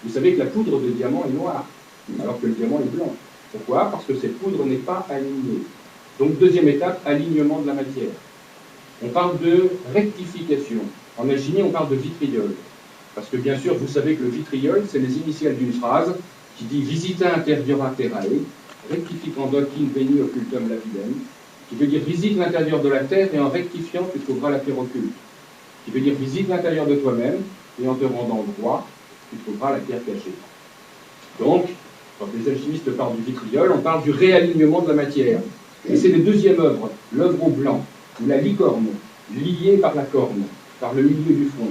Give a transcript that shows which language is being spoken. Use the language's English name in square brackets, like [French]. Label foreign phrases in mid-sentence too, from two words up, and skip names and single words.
[French] Vous savez que la poudre de diamant est noire, alors que le diamant est blanc. Pourquoi? Parce que cette poudre n'est pas alignée. Donc, deuxième étape, alignement de la matière. On parle de rectification. En alchimie, on parle de vitriol. Parce que, bien sûr, vous savez que le vitriol, c'est les initiales d'une phrase qui dit « [Latin] Visita interiora terrae, rectificant docin veni occultum lapidem », [French] qui veut dire « Visite l'intérieur de la terre et en rectifiant, tu trouveras la pierre occulte », qui veut dire « Visite l'intérieur de toi-même et en te rendant droit, tu trouveras la pierre cachée ». Donc, quand les alchimistes parlent du vitriol, on parle du réalignement de la matière. Et c'est la deuxième œuvre, l'œuvre au blanc, ou la licorne, liée par la corne, par le milieu du front.